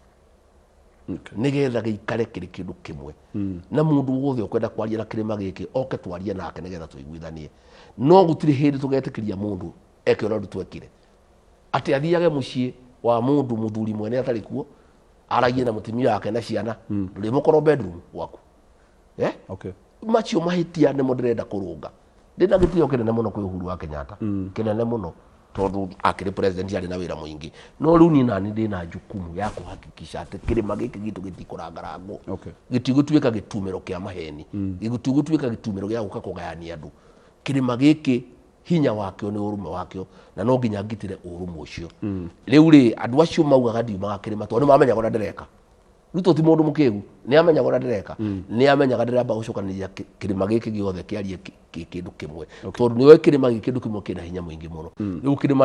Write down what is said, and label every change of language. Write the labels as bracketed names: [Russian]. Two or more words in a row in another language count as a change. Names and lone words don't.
[Kikuyu] nigetha giikare kiri kindu kimwe na mundu wothe ukwenda kwaria na kirima giki oke twarie nake nigetha tuiguithanie no gutiri hindi tugetikiria mundu eke ora twekire ati athiage mucii wa mundu muthuri mwene atari kuo aragie na mutimia wake na ciana nduri mukoro bedroom waku macio mahitia ni mundirenda kurunga ndina gitio kinene muno kwi Uhuru wa Kenyatta kinene muno tondu akiri president ari na wira muingi no riu ni nani ndina [Swahili] jukumu ya kuhakikisha [Kikuyu] ati kirima giki gitu gitikurangarango gitigutwika gitumiro kia maheni gitigutwika gitumiro gia guka kugayania andu kirima giki hinya wakio ni urume wakio na no nginya ngitire urume ucio riu ri andu acio maugaga ndiumaga kirima tondu mamenya gora ndireka Ruto ti mundu mukigu ni amenya gora ndireka ni amenya ndiramba gucukaniria kirima giki giothe kiarie kindu kimwe tondu niwe kirima giki kindu kimwe kina hinya muingi muno riu kirima